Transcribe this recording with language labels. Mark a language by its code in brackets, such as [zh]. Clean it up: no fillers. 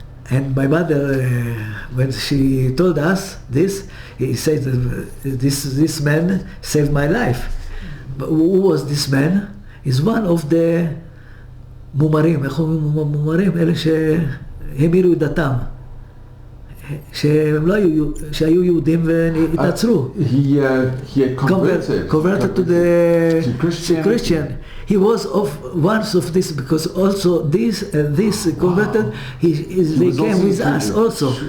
[en] And my mother, when she told us this, he said, this man saved my life. But who was this man? He's one of the מומרים, [he] איך אומרים מומרים? אלה שהמירו את דתם. שהם לא היו, שהיו יהודים והתעצרו. [en] He had converted to Christian. He was one of this, because also this converted, they came with us also.